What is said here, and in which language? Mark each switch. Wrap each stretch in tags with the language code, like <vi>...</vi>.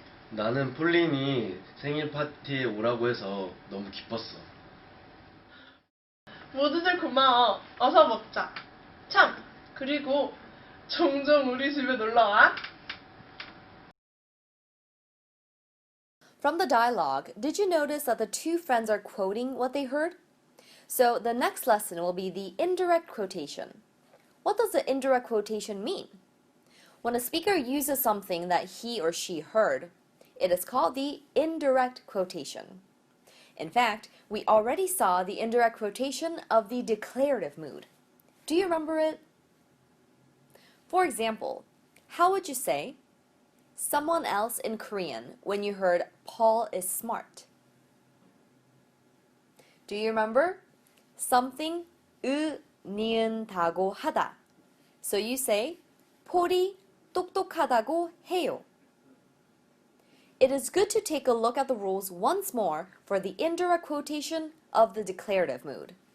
<ko>나는 폴린이 생일 파티에 오라고 해서 너무 기뻤어. 모두들 고마워. 어서 먹자. 참, 그리고 종종 우리 집에 놀러와.</ko> <en>From the dialogue, did you notice that the two friends are quoting what they heard? So the next lesson will be the indirect quotation. What does the indirect quotation mean? When a speaker uses something that he or she heard, it is called the indirect quotation. In fact, we already saw the indirect quotation of the declarative mood. Do you remember it? For example, how would you say someone else in Korean when you heard Paul is smart? Do you remember? Something</en> <ko>니은다고 하다.</ko> <en>So you say</en> <ko>폴이 똑똑하다고 해요.</ko> <en>It is good to take a look at the rules once more for the indirect quotation of the declarative mood.</en>